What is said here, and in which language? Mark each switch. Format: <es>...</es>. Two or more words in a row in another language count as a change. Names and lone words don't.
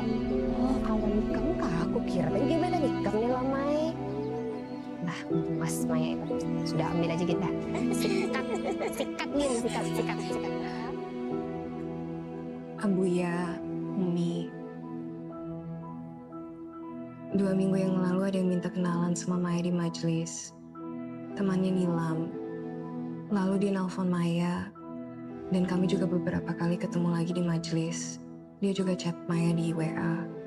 <id>Oh, kawan kamu kah? Aku kira tadi gimana nikah nih lamai. Mas Maya itu. Sudah ambil aja kita. Sikat, sikat Gin, sikat. Abuya, Umi. 2 minggu yang lalu ada yang minta kenalan sama Maya di majelis. Temannya Nilam. Lalu dia nelfon Maya. Dan kami juga beberapa kali ketemu lagi di majelis. Dia juga chat Maya di WA.</id>